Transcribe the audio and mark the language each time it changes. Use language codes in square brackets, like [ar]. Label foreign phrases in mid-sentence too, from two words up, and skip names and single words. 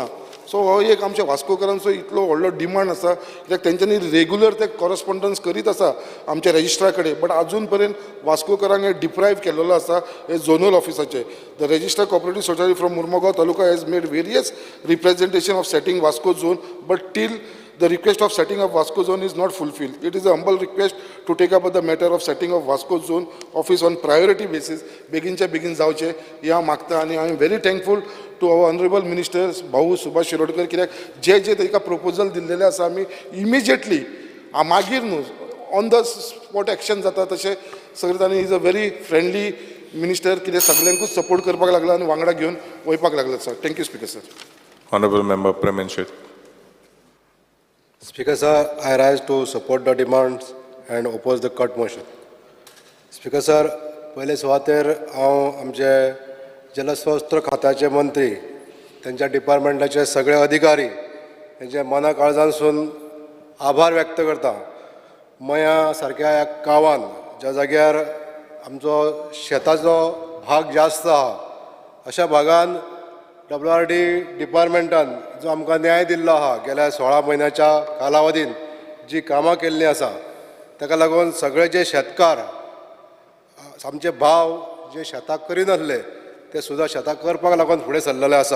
[kok] सो हो एक आमच्या वास्कोकारांचो इतलो व्हडलो डिमांड आसा कित्याक तेंच्यांनी रेग्युलर ते कॉरस्पॉन्डन्स करीत आसा आमच्या रजिस्ट्रा कडेन बट अजून पर्यंत वास्कोकारांक हे डिप्रायव केलेलो आसा हे झोनल ऑफिसाचे. [en] The Registrar Cooperative Society from Mormugao taluka has made various representation of setting Vasco zone but till the request of setting up Vasco zone is not fulfilled. It is a humble request to take up the matter of setting of Vasco zone office on priority basis. [kok] बेगिनच्या बेगीन जावचे ह्या मागता आनी [en] I am very thankful to our honourable minister [kok] भाऊ सुभाष शिरोडकर कित्याक जे जे ताका प्रपोजल दिल्लेले आसा आमी इमिजिएटली मागीर न्हू [en] on the spot action [kok] जाता तशें सगळें तांणी [en] is a very friendly minister [kok] कितें सगळ्यांकूच सपोर्ट करपाक लागला आनी वांगडा घेवन वयपाक लागला सर. [en] Thank you Speaker sir. Honorable Member Premenshit. Speaker sir, I rise to support the demands and oppose the cut motion. Speaker sir, [kok] पहिले सुवातेर हांव आमचे जलस्रोत खात्याचे मंत्री त्यांच्या डिपार्टमेंटाचे सगळे अधिकारी त्यांचे मना काळजानसून आभार व्यक्त करता. मया सारक्या ह्या गांवांत ज्या जाग्यार आमचो शेताचो भाग जास्त आहा अशा भागांत WRD डिपार्टमेंटान जो आमकां न्याय दिल्लो आहा गेल्या 16 म्हयन्याच्या कालावधीन जी कामां केल्लीं आसा ताका लागून सगळे जे शेतकार आमचे भाव जे शेताक करिनासले ते सुद्दां शेताक करपाक लागून फुडें सरलेले आसा.